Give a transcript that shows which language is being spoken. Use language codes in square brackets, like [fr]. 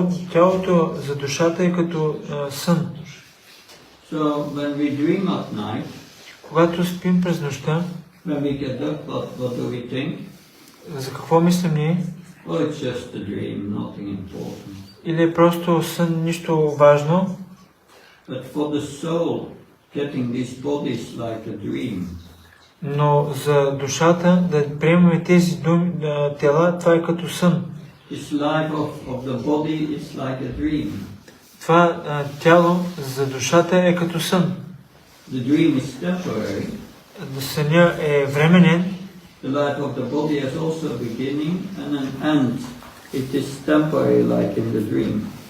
[bg] Тялото за душата е като сън. [en] So when we dream at night, [bg] Когато спим през нощта, [en] when we get up, what do we think? [bg] за какво мислим ние? [en] Oh, it's just a dream, nothing important. [bg] Или е просто сън, нищо важно? [en] But for the soul, getting this body is like a dream. [bg] Но за душата да приемаме тези тела, това е като сън. [en] This life of the body is like a dream. [bg] Това тяло за душата е като сън. [en] The dream is temporary. [bg] Съня е временен. [en] The life of the body has also a beginning and an end. It is temporary like in the dream.